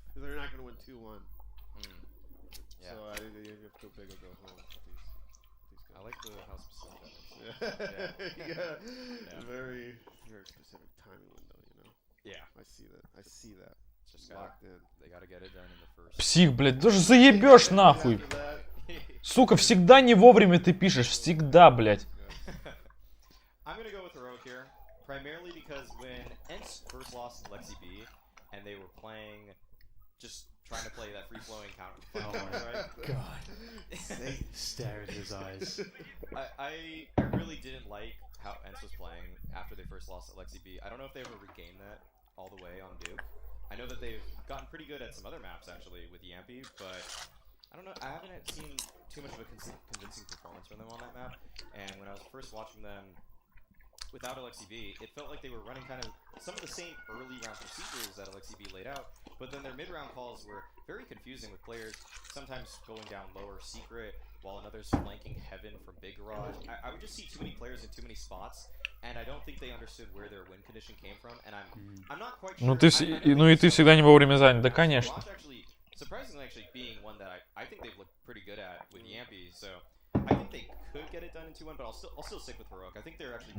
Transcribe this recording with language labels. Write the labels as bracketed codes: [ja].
[en] Because they're not going to win 2-1. Yeah. So I think they have to go big or go home with these guys. I like how specific that is. Yeah. Very, very specific timing window, Yeah. I see that. Just locked in. They gotta get it done in the first. [ru] Псих, блядь, даже заебешь нахуй. Сука, всегда не вовремя ты пишешь, всегда, блядь. [en] I'm gonna go with Heroic here, primarily because when ENCE first lost to Lexi B, and they were playing, just trying to play that free-flowing counter. Oh my god. Stare at his eyes. I really didn't like how ENCE was playing after they first lost at Lexi B. I don't know if they ever regained that all the way on Duke. I know that they've gotten pretty good at some other maps actually with Yampy, but I don't know. I haven't seen too much of a convincing performance from them on that map. And when I was first watching them without Alexi B, it felt like they were running kind of some of the same early round procedures that Alexi B laid out, but then their mid-round calls were very confusing with players sometimes going down lower secret while another's flanking heaven from big garage. I would just see too many players in too many spots, and I don't think they understood where their win condition came from, and I'm not quite sure. [ru] Ну и ты всегда не вовремя занят, да конечно. [en] Surprisingly, actually being one that I think they've looked pretty good at with Yampy, so I think they could get it done in 2-1, but I'll still stick with Heroic. I think they're actually.